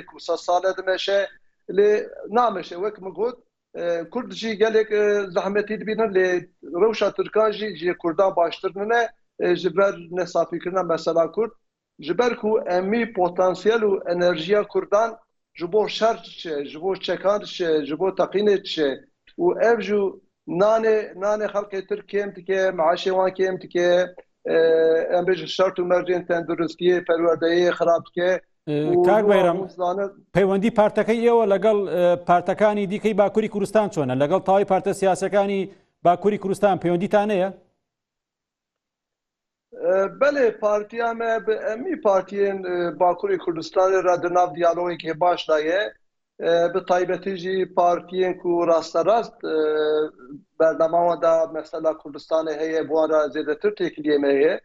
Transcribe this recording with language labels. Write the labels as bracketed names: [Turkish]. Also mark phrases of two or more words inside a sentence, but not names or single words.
[Kurdish] ku sed sal e dimeşe lê nameşe wek min got Kurd jî gelek zehmetî dibînin lê rewşa Tirkan jî ji Kurdan baştir nine ji ber nesafîkirina mesela Kurd ji ber ku emî potansiyel û enerjiya Kurdan ji bo şer diçe, ji bo çekan diçe, ji bo teqînê diçe û ev jî nanê xelkê Tirk kêm dike, meşê wan kêm dike, em bêjin şert û mercên tenduristiyê, perwerdeyê xirab dike. [Central Kurdish] کاک بەیرەم پەیوەندی پارتەکەی ئێوە لەگەڵ پارتەکانی دیکەی باکووری کوردستان چۆنە؟ لەگەڵ تاوای پارتە سیاسەکانی باکووری کوردستان پەیوەندیتان هەیە؟ [Kurdish] بله partiya me bi emî partiyên Bakurê Kurdistanê re di nav diyalogekê baş da ye. Bi taybetî jî partiyên ku rasterast bername wan da mesela Kurdistanê heye bu wan re zêdetir têkiliyê me heye.